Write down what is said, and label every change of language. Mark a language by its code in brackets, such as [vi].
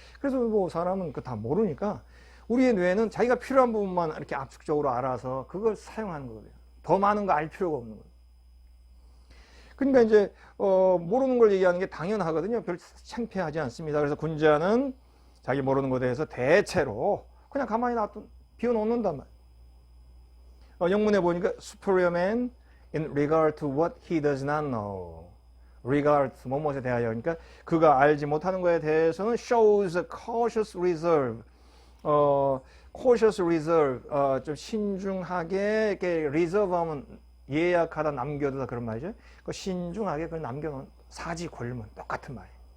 [ko] 그래서 뭐 사람은 다 모르니까 우리의 뇌는 자기가 필요한 부분만 이렇게 압축적으로 알아서 그걸 사용하는 거거든요. 더 많은 거 알 필요가 없는 거예요. 그러니까 이제 모르는 걸 얘기하는 게 당연하거든요. 별 창피하지 않습니다. 그래서 군자는 자기 모르는 것에 대해서 대체로 그냥 가만히 비워놓는단 말이에요. 영문에 보니까 superior man [en] in regard to what [ko] he does not know. regard, 뭐뭐에 대하여. 그러니까 그가 알지 못하는 것에 대해서는 [en] shows a cautious reserve. cautious reserve, [ko] 좀 신중하게, 이렇게 reserve 하면 예약하다, 남겨두다 그런 말이죠. 그 신중하게 그걸 남겨놓은 사지골문, 똑같은 말이에요.